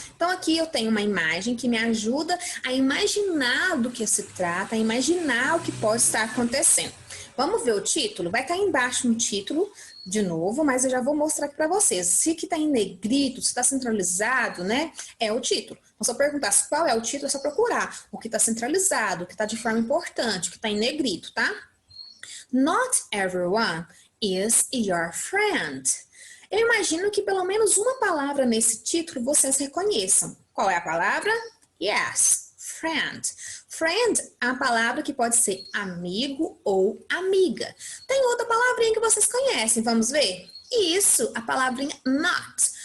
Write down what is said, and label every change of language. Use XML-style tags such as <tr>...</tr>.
<pt>Então aqui eu tenho uma imagem que me ajuda a imaginar do que se trata, a imaginar o que pode estar acontecendo. Vamos ver o título? Vai estar embaixo um título de novo, mas eu já vou mostrar aqui para vocês. Se que está em negrito, se está centralizado, né? É o título. Então, se eu perguntar qual é o título, é só procurar o que está centralizado, o que está de forma importante, o que está em negrito, tá?</pt> <en>Not everyone is your friend.</en> <pt>Eu imagino que pelo menos uma palavra nesse título vocês reconheçam. Qual é a palavra? Yes, friend. Friend é uma palavra que pode ser amigo ou amiga. Tem outra palavrinha que vocês conhecem, vamos ver? Isso, a palavrinha not.</pt>